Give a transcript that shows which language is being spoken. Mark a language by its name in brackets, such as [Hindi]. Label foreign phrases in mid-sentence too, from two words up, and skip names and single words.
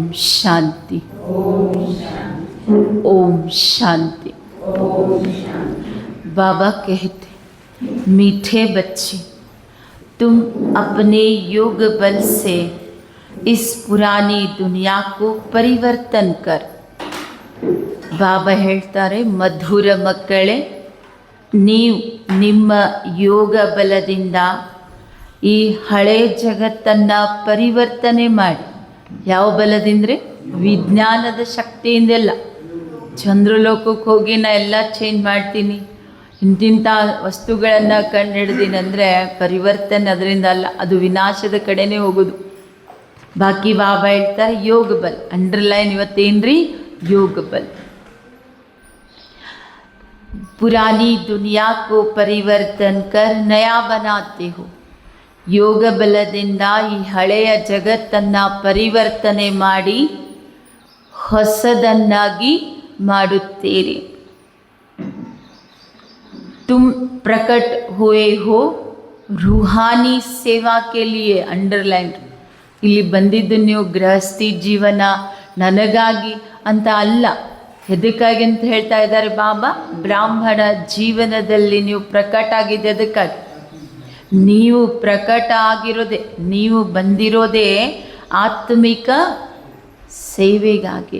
[Hindi] शांति, ओम शांति। बाबा कहते, मीठे बच्चे, तुम अपने योग बल से इस पुरानी दुनिया को परिवर्तन कर। [Kannada] ಬಾಬಾ ಹೇಳ್ತಾರೆ, ಮಧುರ ಮಕ್ಕಳೇ, ನೀವು ನಿಮ್ಮ ಯೋಗ ಬಲದಿಂದ ಈ ಹಳೆ ಜಗತ್ತನ್ನು ಪರಿವರ್ತನೆ ಮಾಡಿ. ಯಾವ ಬಲದಿಂದ್ರೆ? ವಿಜ್ಞಾನದ ಶಕ್ತಿಯಿಂದೆಲ್ಲ. ಚಂದ್ರಲೋಕಕ್ಕೆ ಹೋಗಿ ನಾ ಎಲ್ಲ ಚೇಂಜ್ ಮಾಡ್ತೀನಿ, ಇಂತಿಂಥ ವಸ್ತುಗಳನ್ನು ಕಂಡುಹಿಡ್ದೀನಂದರೆ ಪರಿವರ್ತನೆ ಅದರಿಂದ ಅಲ್ಲ, ಅದು ವಿನಾಶದ ಕಡೆನೇ ಹೋಗೋದು. ಬಾಕಿ ಬಾಬಾ ಹೇಳ್ತಾರೆ ಯೋಗ ಬಲ್. ಅಂಡರ್ಲೈನ್ ಇವತ್ತೇನ್ರಿ? ಯೋಗ ಬಲ್. [Hindi] पुरानी दुनिया को परिवर्तन कर नया बनाते हो. [Kannada] ಯೋಗ ಬಲದಿಂದ ಈ ಹಳೆಯ ಜಗತ್ತನ್ನು ಪರಿವರ್ತನೆ ಮಾಡಿ ಹೊಸದನ್ನಾಗಿ ಮಾಡುತ್ತೀರಿ. [Hindi] तुम प्रकट हुए हो रूहानी सेवा के लिए. [Kannada] ಅಂಡರ್ಲೈನ್. ಇಲ್ಲಿ ಬಂದಿದ್ದು ನೀವು ಗೃಹಸ್ಥಿ ಜೀವನ ನನಗಾಗಿ ಅಂತ ಅಲ್ಲ. ಎದಕ್ಕಾಗಿ ಅಂತ ಹೇಳ್ತಾ ಇದ್ದಾರೆ ಬಾಬಾ? ಬ್ರಾಹ್ಮಣ ಜೀವನದಲ್ಲಿ ನೀವು ಪ್ರಕಟ ಆಗಿದೆ. ಅದಕ್ಕಾಗಿ ನೀವು ಪ್ರಕಟ ಆಗಿರೋದೇ, ನೀವು ಬಂದಿರೋದೇ ಆತ್ಮಿಕ ಸೇವೆಗಾಗಿ.